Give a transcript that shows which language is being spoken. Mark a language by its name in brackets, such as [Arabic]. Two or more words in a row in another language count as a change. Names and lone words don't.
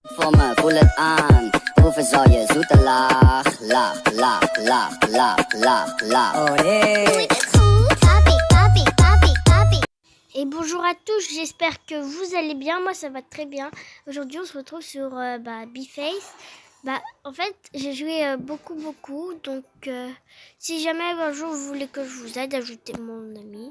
[Dutch] voor me, voel het aan. Proeven zal je zoete laag, laag, laag, laag, laag, laag, laag. Oh nee. [French] Et bonjour à tous, j'espère que vous allez bien, moi ça va très bien. Aujourd'hui on se retrouve sur B-Face. En fait j'ai joué beaucoup, donc si jamais un jour vous voulez que je vous aide, ajoutez mon ami.